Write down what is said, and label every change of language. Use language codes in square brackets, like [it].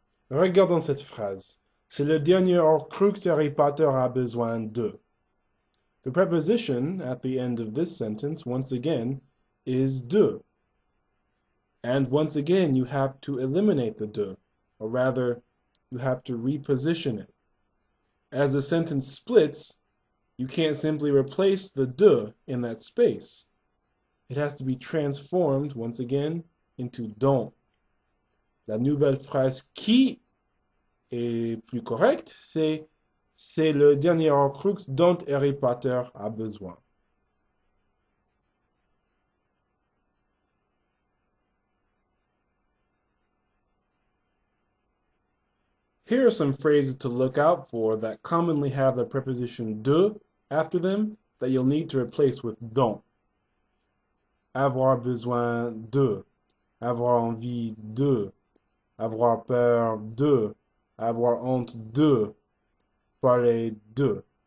[fr] Regardons cette phrase. C'est le dernier Horcrux Harry Potter a besoin de. [en] The preposition at the end of this sentence, once again, is de. And once again, you have to eliminate the de, or rather, you have to reposition it. As the sentence splits, you can't simply replace the de in that space. It has to be transformed, once again, into don't. [fr] La nouvelle phrase qui est plus correcte, c'est le dernier Horcrux dont Harry Potter a besoin. [en] Here are some phrases to look out for that commonly have the preposition de after them that you'll need to replace with don't. [fr] Avoir besoin de, avoir envie de, avoir peur de, avoir honte de, parler de.